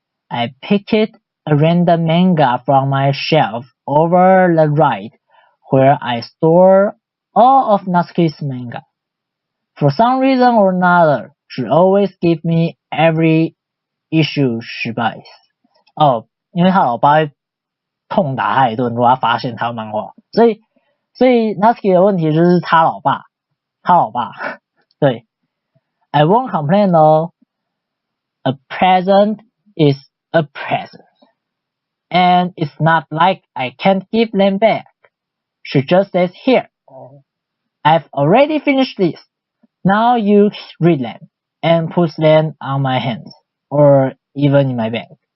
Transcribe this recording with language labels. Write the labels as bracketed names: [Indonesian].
[English] I picked a random manga from my shelf over the right, where I store all of Natsuki's manga. For some reason or another, she always gives me every issue she buys. [Chinese] 因为他老爸会痛打他一顿，如果他发现他有漫画，所以 Natsuki 的问题就是他老爸，对。 [English] I won't complain though. A present is a present. and it's not like I can't give them back. She just says, here, I've already finished this. Now you read them, and puts them on my hands, or even in my bag.